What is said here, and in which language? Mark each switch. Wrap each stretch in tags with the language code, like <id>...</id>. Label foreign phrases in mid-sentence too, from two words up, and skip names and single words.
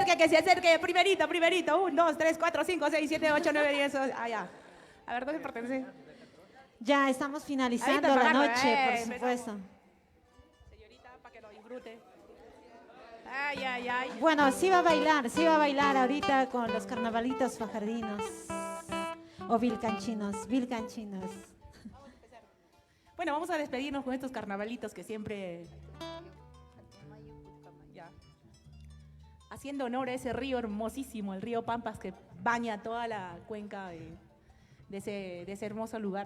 <es>se acerque, primerito. 1, 2, 3, 4, 5, 6, 7, 8, 9, 10. Ya. A ver, ¿dónde pertenece? Ya estamos finalizando Ahorita la pagando, noche, por empezamos. supuesto. Señorita, para que lo disfrute. Ay. Bueno, sí va a bailar ahorita con los carnavalitos fajardinos o vilcanchinos. Bueno, vamos a despedirnos con estos carnavalitos que siempre... Ya. Haciendo honor a ese río hermosísimo, el río Pampas, que baña toda la cuenca de ese hermoso lugar.</es>